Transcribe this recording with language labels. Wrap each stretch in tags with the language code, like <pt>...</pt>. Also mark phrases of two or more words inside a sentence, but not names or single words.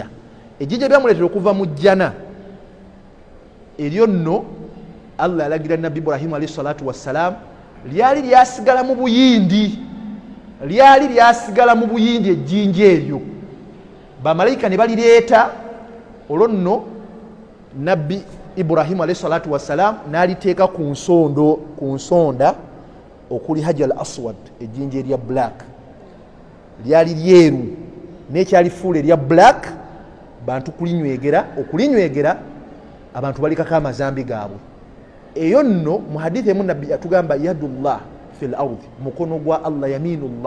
<lg>Ejjinja byamuleetera okuva mu jjana eryo nno Allah yalagira Nabbi Ibrahim</lg> <ar>عليه الصلاة والسلام</ar> <lg>lyali lyasigala mu buyindi, lyali lyasigala mu buyindi ejjinja eryo. Bamalayika ne balireeta olwo nno Nabbi Ibrahim</lg> <ar>عليه الصلاة والسلام</ar> <lg>n'aliteeka ku nsonda okuli Hajar al-Aswad, ejjinja erya black. Lyali lyeru n'ekyalifuula erya black, bantu okulinywegera abantu balikako amazambi gaabwe. Eyo nno mu hadithi emu Nabbi atugamba</lg> <ar>يد الله في الأرض,</ar> <lg>mukono gwa Allah, yaminullah.</lg>